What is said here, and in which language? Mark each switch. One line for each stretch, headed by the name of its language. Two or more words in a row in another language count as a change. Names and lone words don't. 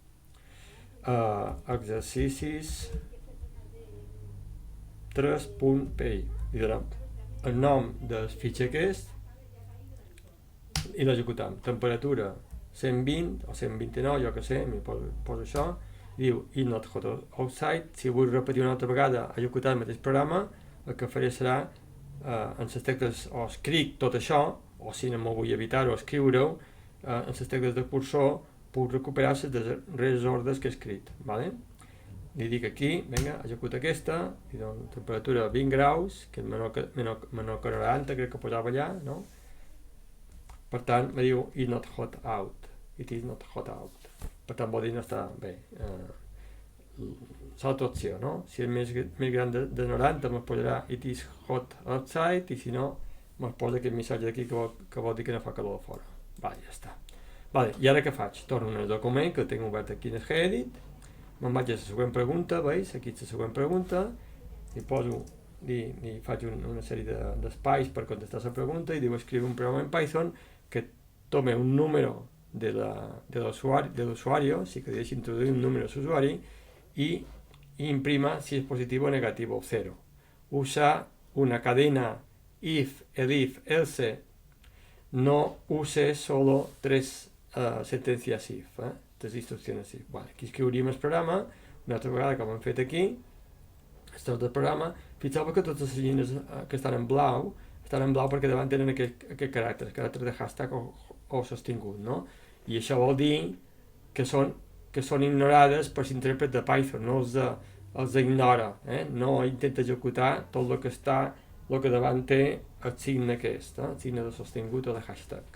Catalan: Exercicis 3.py. Li donem el nom del fitxer que és i l'executam. Temperatura 120 o 129, jo que sé, m'hi poso això, diu
English: is not hot outside.
Catalan: Si vull repetir una altra vegada executar el mateix programa, el que faré serà en les tecles o escric tot això, o si no m'ho vull evitar-ho, escriure-ho, en les tecles de cursor puc recuperar les darreres ordres que he escrit. Vale? Li dic aquí, vinga, executa aquesta, i dono temperatura 20 graus, que és menor que 90, crec que posava allà, no? Per tant, me diu
English: is not hot out. It is not hot out.
Catalan: Per tant, vol dir no està bé. L'altra opció, no? Si és més gran de 90, me'l posarà
English: it is hot outside,
Catalan: i si no, me'l posa aquest missatge d'aquí que vol dir que no fa calor a fora. Vale, ja està. Vale, i ara què faig? Torno al document que el tinc obert aquí en el Gedit, me'n vaig a la següent pregunta, veus? Aquí és la següent pregunta, li faig una sèrie d'espais per contestar la pregunta i diu escriure un programa en Python que
Spanish: tome un número del usuario, si queréis introduir un número a usuario y imprima si es positivo o negativo,
Catalan: 0.
Spanish: Usa una cadena if, elif, else. No use solo tres sentencias if,
Catalan: tres instruccions if. Vale, aquí escriuríem el programa, una altra vegada com hem fet aquí, el tros del programa. Fixeu-vos que totes les línies que estan en blau perquè davant tenen aquest caràcter de hashtag o sostingut, no? I això vol dir que són ignorades per l'intèrpret de Python, no els ignora, no intenta executar tot el que davant té el signe aquest, el signe de sostingut o de hashtag.